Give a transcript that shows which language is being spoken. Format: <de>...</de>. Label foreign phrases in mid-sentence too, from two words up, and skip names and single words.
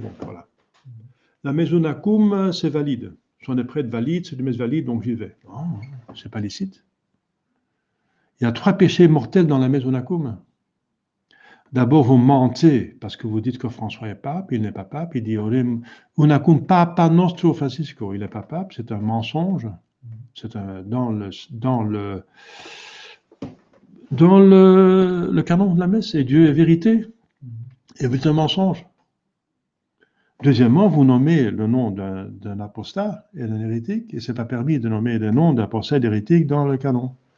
<fr>» Voilà. La Mesonacum, c'est valide. J'en ai prêtre valide, c'est du messe valide, donc j'y vais. Non, c'est pas licite. Il y a 3 péchés mortels dans la Mesonacum. D'abord, vous mentez parce que vous dites que François est pape, il n'est pas pape. Il dit</fr> <la>Unacum papa nostro Francisco.</la> <fr>Il n'est pas pape, c'est un mensonge. C'est dans le canon de la messe, et Dieu est vérité. Et vous êtes un mensonge. Deuxièmement, vous nommez le nom d'un apostat et d'un hérétique, et ce n'est pas permis de nommer le nom d'apostat et d'hérétique dans le canon.</fr>